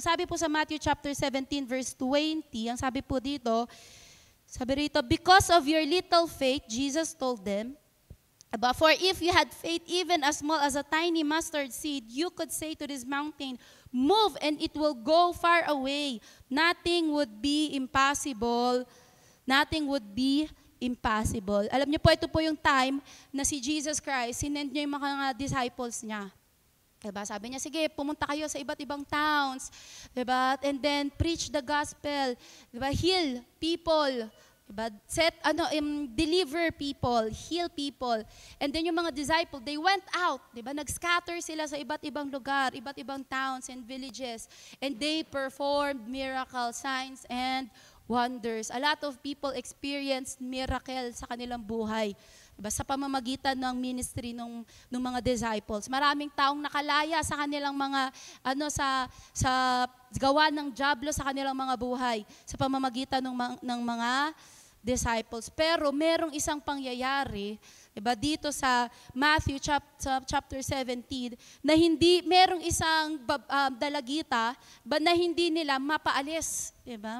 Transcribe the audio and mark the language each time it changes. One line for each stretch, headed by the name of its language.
Filipino: Ang sabi po sa
English: Matthew chapter 17 verse 20,
Filipino: ang sabi po dito, sabi rito,
English: because of your little faith, Jesus told them, for if you had faith even as small as a tiny mustard seed, you could say to this mountain, move and it will go far away. Nothing would be impossible. Nothing would be impossible.
Filipino: Alam niyo po, ito po yung time na si Jesus Christ, sinend niya yung mga disciples niya. Diba? Sabi niya, sige, pumunta kayo sa iba't ibang towns. Diba?
English: And then, preach the gospel. Diba? Heal people. Diba? Deliver people. Heal people. And then
Filipino: yung mga disciples,
English: they went out.
Filipino: Diba? Nag-scatter sila sa iba't ibang lugar, iba't ibang
English: towns and villages. And they performed miracles, signs, and wonders. A lot of people experienced miracle
Filipino: sa kanilang buhay.
English: Diba?
Filipino: Sa pamamagitan ng ministry ng mga disciples. Maraming taong nakalaya sa kanilang mga, sa gawa ng dyablo sa kanilang mga buhay. Sa pamamagitan ng mga disciples. Pero merong isang pangyayari, diba, dito sa Matthew chapter 17, na hindi, merong isang dalagita, na hindi nila mapaalis. Diba?